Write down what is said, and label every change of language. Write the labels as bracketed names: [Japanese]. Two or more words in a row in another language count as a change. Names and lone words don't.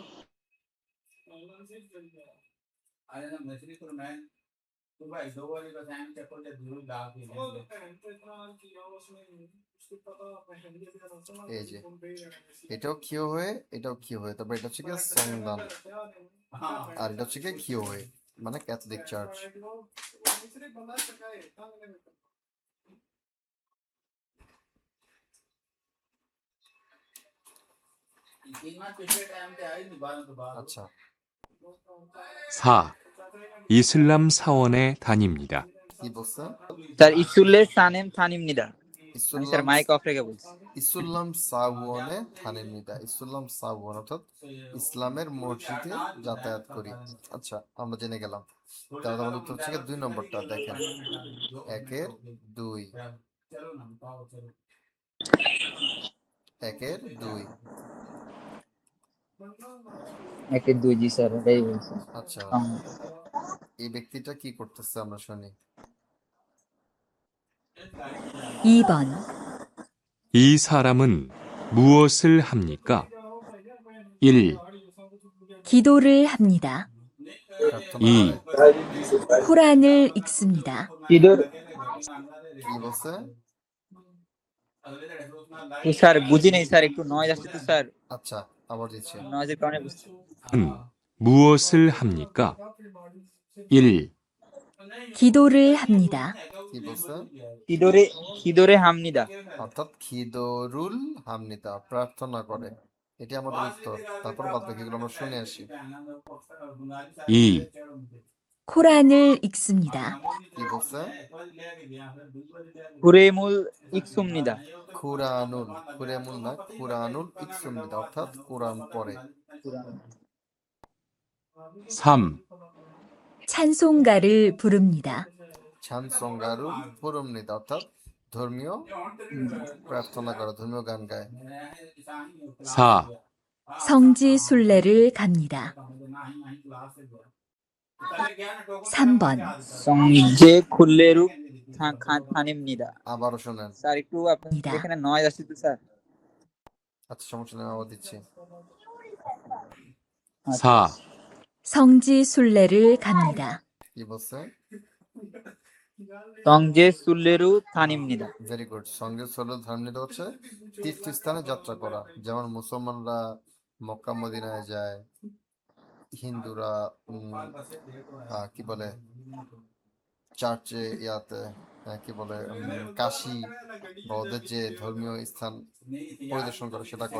[Bangla] এই যে এটাও কিও হয়ে, এটাও কিও হয়ে, তবে এটা হচ্ছে গিয়ে সংদান আর এটা হচ্ছে গিয়ে কিও হয়ে, মানে ক্যাথলিক চার্চ। আচ্ছা, [Korean] 4. 이슬람 사원에 다닙니다. [Bangla] কি বলছে? স্যার [Korean] 이슬람 사원에 다닙니다, [Bangla] আমি স্যার ইসুল্লাম, মাইক অফ রেখে বলছি। [Korean] 이슬람 사원에 다닙니다, 이슬람 사원 [Bangla] অর্থাৎ ইসলামের মসজিদে যাতায়াত করি। আচ্ছা, আমরা জেনে গেলাম। তাহলে আমাদের উত্তর হচ্ছে গিয়ে 2 নম্বরটা দেখেন, 1-2, 1-2। একে দুই, জি স্যার, এটাই বলছি। আচ্ছা, সং- এই ব্যক্তিটা কি করতেছে আমরা শুনি। [Korean] 2번, 이 사람은 무엇을 합니까? 1, 기도를 합니다. [Bangla] প্রার্থনা [Korean] 2, [Bangla] করে। [Korean] 코란을 읽습니다. ইদোর [Bangla] কি বলছে? তো স্যার বুঝি নাই স্যার, একটু নয়েজ আসছে তো স্যার, আচ্ছা, আবার দিচ্ছি। নয়েজের কারণে বুঝছি। [Korean] 무엇을 합니까? 1, 기도를 합니다. [Bangla] কি বলছে? [Korean] 기도를 합니다. [Bangla] অর্থাৎ [Korean] 기도를 합니다, [Bangla] প্রার্থনা করে। এটি আমাদের উত্তর। তারপর বাদ বাকিগুলো আমরা শুনে আসি। [Korean] 2, 코란을 읽습니다. [Bangla] কি বলছে? [Korean] 코란을 읽습니다. [Bangla] খুরানুল, খুরেমুল না, [Korean] 코란을 읽습니다, [Bangla] অর্থাৎ কোরআন পড়ে। [Korean] 3, 찬송가를 부릅니다. 찬송가를 부릅니다, [Bangla] অর্থাৎ ধর্মীয় প্রার্থনা করে, ধর্মীয় গান গায়। [Korean] 4, 성지 순례를 갑니다. 3번, 성지 순례를 갑니다. [Bangla] আবারও শোনেন। স্যার একটু আপনার এখানে নয়েজ আসছে তো স্যার। আচ্ছা, সমস্যা নেই, আবার দিচ্ছি। [Korean] 4, 성지 순례를 갑니다. [Bangla] কি বলছে? [Korean] 성지 순례를 갑니다. [English] Very good. [Bangla] সঙ্গে সরল ধার্মিক হচ্ছে তীর্থস্থানে যাত্রা করা। যেমন মুসলমানরা মক্কা মদিনায় যায়, হিন্দুরা কি বলে চার্চে কি বলে কাশী বা ওদের যে ধর্মীয় স্থান পরিদর্শন করে সেটা করে।